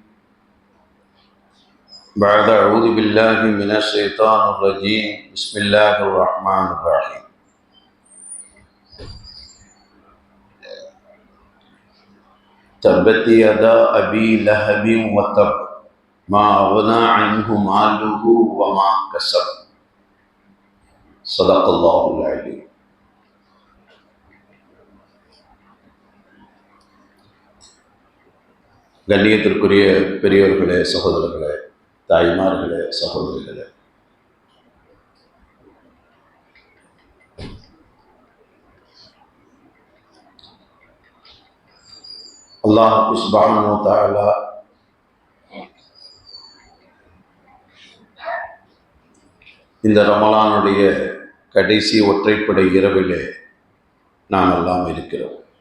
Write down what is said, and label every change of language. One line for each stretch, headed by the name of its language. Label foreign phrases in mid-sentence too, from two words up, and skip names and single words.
Arabic: بعد أعوذ بالله من الشيطان الرجيم بسم الله الرحمن الرحيم تبت يدا أبي لهب وتب ما أغنى عنه ماله وما كسب صدق الله العليم.
Tamil: கண்ணியத்திற்குரிய பெரியவர்களே, சகோதரர்களே, தாய்மார்களே, சகோதரிகளே, அல்லாஹ்
Arabic: سبحانه وتعالى
Tamil: இந்த ரமலானுடைய கடைசி ஒற்றைப்படை இரவிலே நாம் எல்லாம் இருக்கிறோம்.